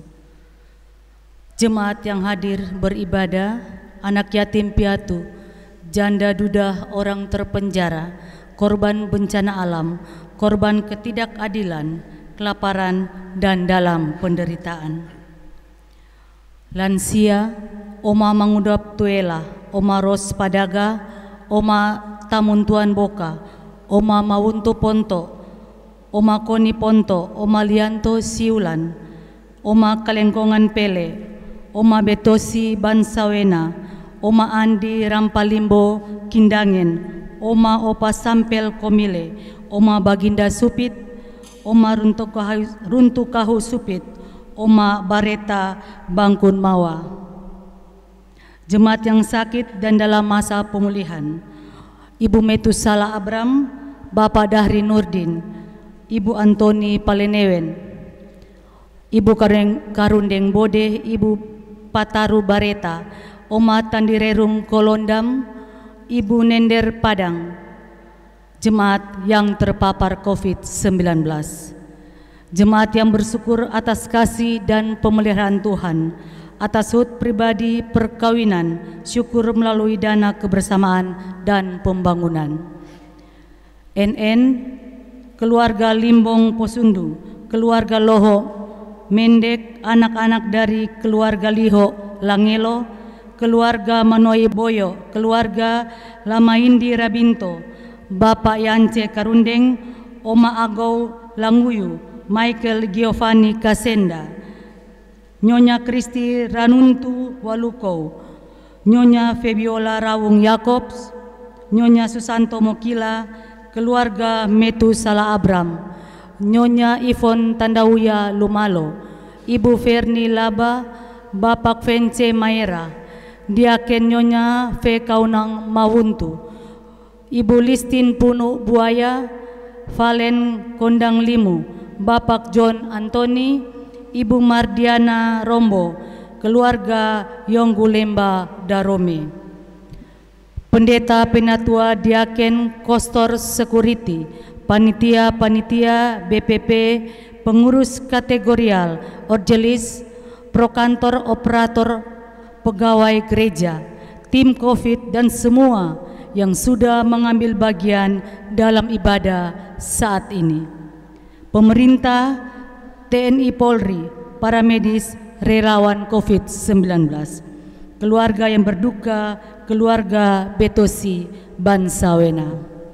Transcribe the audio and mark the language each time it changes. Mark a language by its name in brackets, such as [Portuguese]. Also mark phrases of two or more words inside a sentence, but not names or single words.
[Indonesian] Jemaat yang hadir beribadah, anak yatim piatu, janda duda orang terpenjara, korban bencana alam, korban ketidakadilan, kelaparan, dan dalam penderitaan. Lansia, Oma Mangudap Tuela, Oma Ros Padaga, Oma Tamuntuan Boka, Oma Mawuntu Ponto, Oma Koni Ponto, Oma Lianto Siulan, Oma Kalengkongan Pele, Oma Betosi Bansawena, Oma Andi Rampalimbo Kindangen, Oma Opa Sampel Komile, Oma Baginda Supit, Oma Runtukahu Supit, Oma Bareta Bangkun Mawa. Jemaat yang sakit dan dalam masa pemulihan, Ibu Metusala Abram, Bapak Dahri Nurdin, Ibu Antoni Palenewen, Ibu Karundeng Bode, Ibu Pataru Bareta, Oma Tandirerung Kolondam, Ibu Nender Padang. Jemaat yang terpapar COVID-19, jemaat yang bersyukur atas kasih dan pemeliharaan Tuhan, atas hut pribadi, perkawinan, syukur melalui dana kebersamaan dan pembangunan. NN, keluarga Limbong Posundu, keluarga Loho, Mendek, anak-anak dari keluarga Liho Langelo, keluarga Manoi Boyo, keluarga Lamaindi Rabinto, Bapak Yance Karundeng, Oma Agou Languyu, Michael Giovanni Kasenda, Nyonya Kristi Ranuntu Walukou, Nyonya Febiola Rawung Yakobs, Nyonya Susanto Mokila, keluarga Metu Sala Abram, Nyonya Ivon Tandauya Lumalo, Ibu Ferni Laba, Bapak Vence Maera, Diaken Nyonya V. Kaunang Mawuntu, Ibu Listin Puno Buaya, Valen Kondang Limu, Bapak John Antoni, Ibu Mardiana Rombo, keluarga Yonggu Lemba Darome. Pendeta Penatua Diaken Kostor Security, Panitia-panitia BPP, pengurus kategorial, orjelis, prokantor operator, pegawai gereja, tim COVID, dan semua yang sudah mengambil bagian dalam ibadah saat ini. Pemerintah, TNI Polri, para medis, relawan COVID-19, keluarga yang berduka, keluarga Betosi Bansawena.